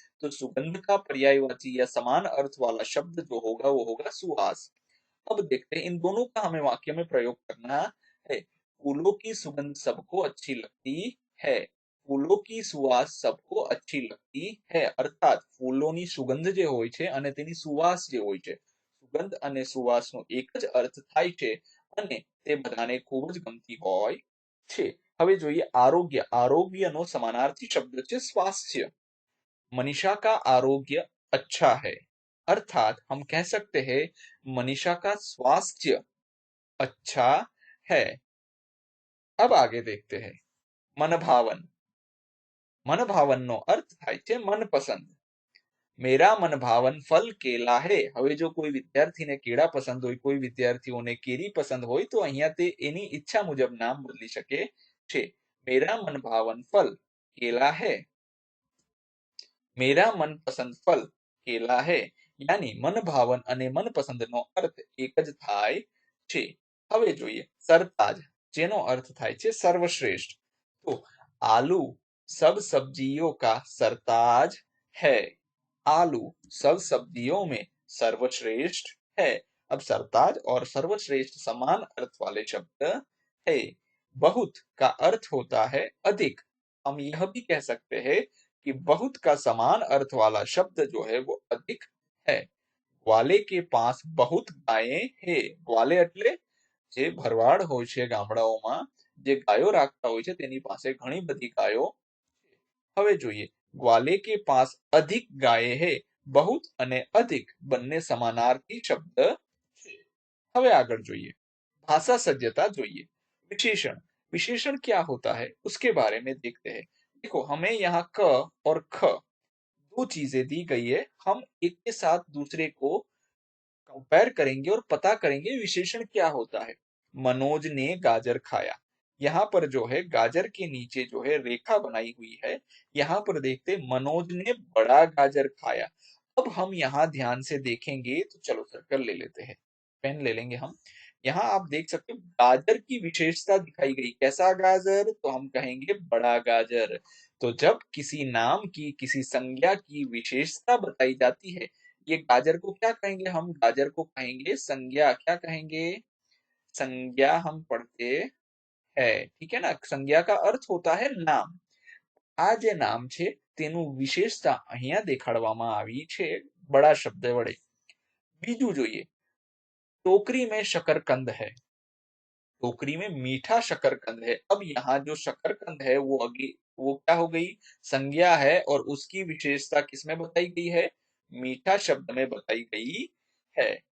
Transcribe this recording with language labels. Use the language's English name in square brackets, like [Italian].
[Hindi] तो सुगंध का पर्यायवाची या समान अर्थ वाला शब्द जो होगा वो होगा सुवास। अब देखते हैं इन दोनों का हमें वाक्य में प्रयोग करना है। फूलों की सुगंध सबको अच्छी लगती है। फूलों की सुवास सबको अच्छी लगती है। [Gujarati] अर्थात ફૂલોની સુગંધ જે હોય છે અને તેની સુવાસ જે હોય છે, સુગંધ અને સુવાસનો એક જ અર્થ થાય છે અને તે બધાને ખૂબ જ ગમતી હોય છે। હવે જોઈએ આરોગ્ય। આરોગ્યનો સમાનાર્થી શબ્દ છે સ્વાસ્થ્ય। [Hindi] मनीषा का आरोग्य अच्छा है। अर्थात हम कह सकते हैं मनीषा का स्वास्थ्य अच्छा है। अब आगे देखते हैं मनभावन। [Gujarati] मनभावनનો અર્થ થાય છે મનપસંદ। [Hindi] मेरा मनभावन फल केला है। [Gujarati] હવે જો કોઈ વિદ્યાર્થીને કેળા પસંદ હોય, કોઈ વિદ્યાર્થીઓને કેરી પસંદ હોય તો અહીંયા તે એની ઈચ્છા મુજબ નામ બદલી શકે છે। [Hindi] मेरा मनभावन फल केला है। मेरा मनपसंद फल केला है। [Gujarati] यानी मनभावन અને મનપસંદનો અર્થ એક જ થાય છે। હવે જોઈએ સરતાજ, જેનો અર્થ થાય છે સર્વશ્રેષ્ઠ। [Hindi] તો आलू सब सब्जियों का सरताज है। आलू सब सब्जियों में सर्वश्रेष्ठ है। अब सरताज और सर्वश्रेष्ठ समान अर्थ वाले शब्द है। बहुत का अर्थ होता है अधिक। हम यह भी कह सकते हैं कि बहुत का समान अर्थ वाला शब्द जो है वो अधिक है। ग्वाले के पास बहुत गायें है। [Gujarati] ग्वाले એટલે જે ભરવાડ હોય છે ગામડાઓમાં, જે ગાયો રાખતા હોય છે તેની પાસે ઘણી બધી ગાયો છે। હવે જોઈએ [Hindi] ગ્વાલે के पास अधिक गायें है। [Gujarati] बहुत અને अधिक બંને સમાનાર્થી શબ્દ છે। હવે આગળ જોઈએ भाषा सज्जता જોઈએ। [Hindi] विशेषण। विशेषण क्या होता है उसके बारे में देखते हैं। देखो हमें यहाँ क और ख दो चीजें दी गई है। हम एक के साथ दूसरे को कंपेयर करेंगे और पता करेंगे विशेषण क्या होता है। मनोज ने गाजर खाया। यहाँ पर जो है गाजर के नीचे जो है रेखा बनाई हुई है। यहाँ पर देखते मनोज ने बड़ा गाजर खाया। अब हम यहाँ ध्यान से देखेंगे तो चलो सर्कल ले लेते हैं, पेन ले लेंगे हम। यहाँ आप देख सकते हो गाजर की विशेषता दिखाई गई। कैसा गाजर, तो हम कहेंगे बड़ा गाजर। तो जब किसी नाम की, किसी संज्ञा की विशेषता बताई जाती है, ये गाजर को क्या कहेंगे, हम गाजर को कहेंगे संज्ञा। क्या कहेंगे, संज्ञा हम पढ़ते हैं, ठीक है ना। संज्ञा का अर्थ होता है नाम। [Gujarati] આ જે નામ છે તેનું વિશેષતા અહીંયા દેખાડવામાં આવી છે બડા શબ્દ વડે। બીજું જોઈએ [Hindi] टोकरी में शकरकंद है। टोकरी में मीठा शकरकंद है। अब यहाँ जो शकरकंद है वो क्या हो गई, संज्ञा है, और उसकी विशेषता किसमें बताई गई है, मीठा शब्द में बताई गई है।